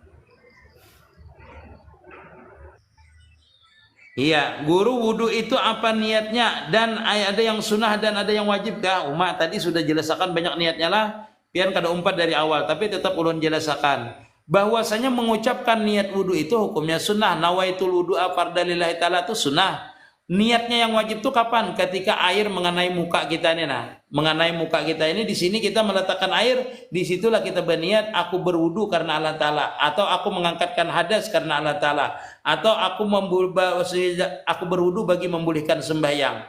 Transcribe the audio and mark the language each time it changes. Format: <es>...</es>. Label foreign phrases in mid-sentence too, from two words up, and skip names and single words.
<id>Iya, guru wudu itu apa niatnya dan ada yang sunnah dan ada yang wajib kah?</id> <bjn>Umat tadi sudah jelaskan banyak niatnya lah. Pian kada umpat dari awal, tapi tetap ulun jelaskan bahwasanya mengucapkan niat wudu itu hukumnya sunnah.</bjn> <ar>نويت الوضوء فرضا لله تعالى</ar> <id>itu sunnah. Niatnya yang wajib itu kapan? Ketika air mengenai muka kita ini, nah, mengenai muka kita ini, di sini kita meletakkan air, disitulah kita berniat aku berwudu karena Allah Taala, atau aku mengangkatkan hadas karena Allah Taala, atau aku berwudu bagi memulihkan sembahyang.</id>